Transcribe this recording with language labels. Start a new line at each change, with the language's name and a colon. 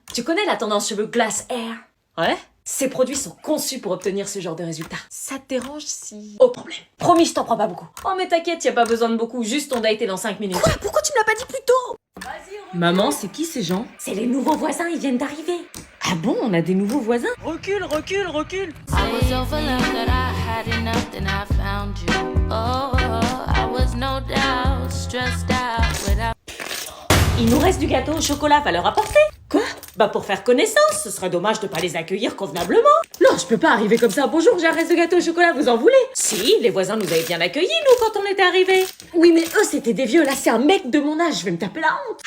French: Tu connais la tendance cheveux glass hair? Ouais. Ces produits sont conçus pour obtenir ce genre de résultats. Ça te dérange si... Au problème. Promis, je t'en prends pas beaucoup. Oh mais t'inquiète, y a pas besoin de beaucoup, juste ton date est dans 5 minutes. Quoi? Pourquoi tu me l'as pas dit plus tôt? Maman, c'est qui ces gens? C'est les nouveaux voisins, ils viennent d'arriver. Ah bon, on a des nouveaux voisins? Recule, recule, recule.
English: I was overlooked, that I had enough, then I found you. Oh, I was no doubt stressed out without.
French: Il nous reste du gâteau au chocolat, va leur apporter. Quoi? Bah pour faire connaissance, ce serait dommage de pas les accueillir convenablement. Non, je peux pas arriver comme ça. Bonjour, j'ai un reste de gâteau au chocolat, vous en voulez? Si, les voisins nous avaient bien accueillis, nous, quand on était arrivés. Oui, mais eux, c'était des vieux, là, c'est un mec de mon âge, je vais me taper la honte.